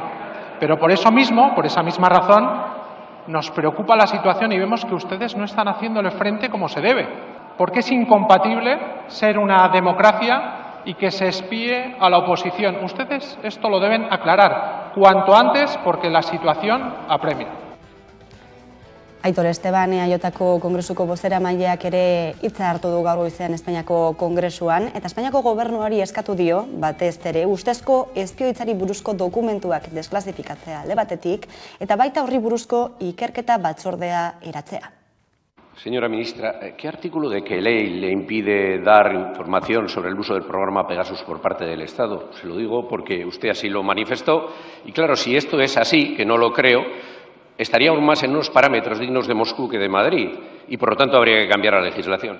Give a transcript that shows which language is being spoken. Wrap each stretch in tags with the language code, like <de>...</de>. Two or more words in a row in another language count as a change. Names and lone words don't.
<es>Pero por eso mismo, por esa misma razón, nos preocupa la situación y vemos que ustedes no están haciéndole frente como se debe, porque es incompatible ser una democracia y que se espíe a la oposición. Ustedes esto lo deben aclarar cuanto antes porque la situación apremia.</es> <eu>Aitor Esteban, EAJko Kongresuko bozeramaileak ere hitza hartu du gaur goizean Espainiako Kongresuan, eta Espainiako gobernuari eskatu dio, batez ere, ustezko espioitzari buruzko dokumentuak desklasifikatzea alde batetik, eta baita horri buruzko ikerketa batzordea eratzea.</eu> <es>Señora ministra, ¿qué artículo de qué ley le impide dar información sobre el uso del programa Pegasus por parte del Estado? Se lo digo porque usted así lo manifestó, y claro, si esto es así, que no lo creo, estaría aún más en unos parámetros dignos de Moscú que de Madrid y, por lo tanto, habría que cambiar la legislación.</es>